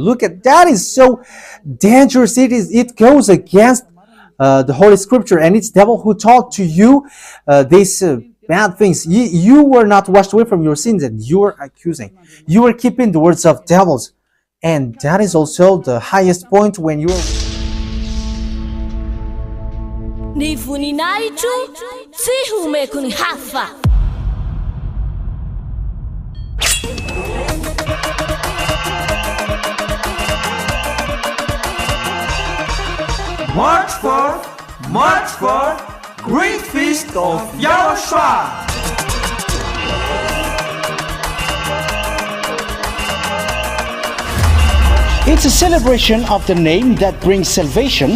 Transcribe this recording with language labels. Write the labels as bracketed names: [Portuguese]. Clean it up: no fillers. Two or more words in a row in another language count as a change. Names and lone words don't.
[English] Look at that, is so dangerous. It goes against the Holy Scripture, and it's devil who taught to you these bad things. You were not washed away from your sins, and you are accusing. You are keeping the words of devils, and that is also the highest point when you are. [Malagasy] Ny voninahitro tsy homeko ny hafa. [English] March 4th, Great Feast of YAHOSHUAH. It's a celebration of the name that brings salvation,